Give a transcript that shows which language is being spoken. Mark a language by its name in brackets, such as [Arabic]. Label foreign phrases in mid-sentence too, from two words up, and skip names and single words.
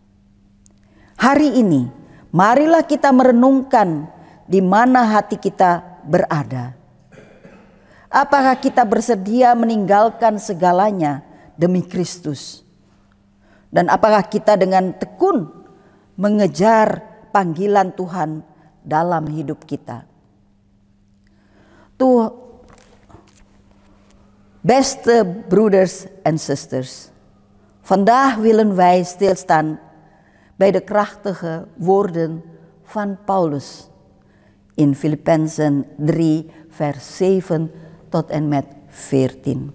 [Indonesian] Hari ini, marilah kita merenungkan di mana hati kita berada. Apakah kita bersedia meninggalkan segalanya demi Kristus? Dan apakah kita dengan tekun mengejar panggilan Tuhan dalam hidup kita? [Dutch] Beste broeders en zusters, vandaag willen wij stilstaan bij de krachtige woorden van Paulus in Filippenzen 3 vers 7 tot en met 14.